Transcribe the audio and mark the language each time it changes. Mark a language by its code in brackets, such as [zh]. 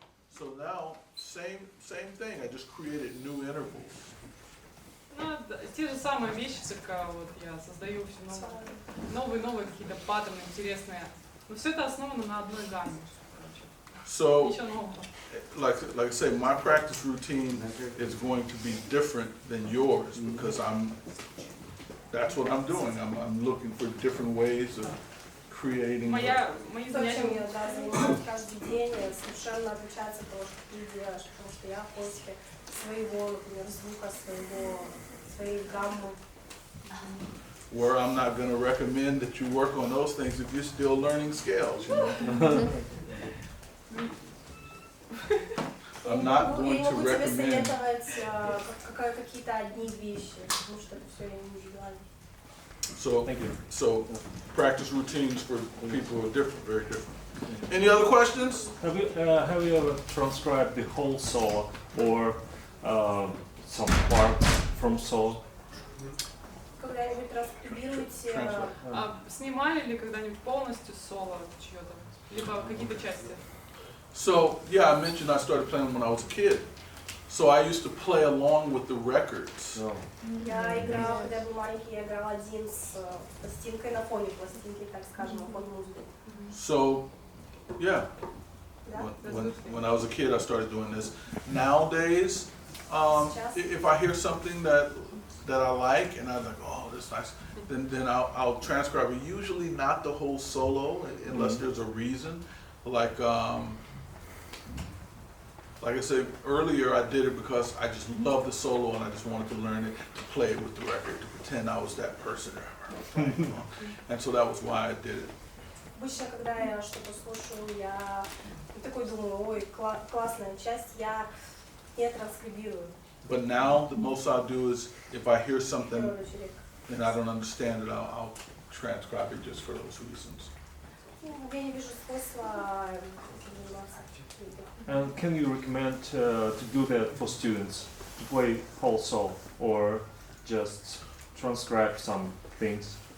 [en] So now, same thing, I just created new intervals. [ru] Ну, да, те же самые вещи, только вот я создаю все новые какие-то паттерны интересные. Но все это основано на одной гамме. Короче. [en] So, [ru] Ничего нового. [en] like I say, my practice routine is going to be different than yours because that's what I'm doing. I'm looking for different ways of creating. [ru] Мои То, чем занятия. я занимаюсь каждый день, совершенно отличается от того, что ты делаешь, потому что я в поиске своего, например, звука, своей гаммы. [en] Where I'm not going to recommend that you work on those things if you're still learning scales, you know. I'm not going [ru] Я не могу тебе [en] recommend. [ru] советовать какие-то одни вещи, потому что это все индивидуально. [en] So practice routines for people are different, very different. Any other questions? Have you ever transcribed the whole solo or some parts from solo? [ru] Когда-нибудь транскрибируете А снимали ли когда-нибудь полностью соло чье-то? Либо какие-то части? [en] So yeah, I mentioned I started playing when I was a kid. So I used to play along with the records. [ru] Я играла, когда я был маленький, я играла один с пластинкой на фоне пластинки, так скажем, на фоне музыки. [en] So yeah, [ru] Да? [en] when I was a kid, I started doing this. Nowadays, if I hear something that I like and I'm like, oh, that's nice, then I'll transcribe it. Usually not the whole solo unless there's a reason. Like I said earlier, I did it because I just love the solo and I just wanted to learn it, to play it with the record, to pretend I was that person. And so that was why I did it. [ru] Обычно, когда я что-то слушаю, я такой думаю, ой, классная часть, я не транскрибирую. [en] But now the most I'll do is if I hear something and I don't understand it, I'll transcribe it just for those reasons. [ru] Я не вижу смысла заниматься. [en] And can you recommend to do that for students, to play whole solo or just transcribe some things?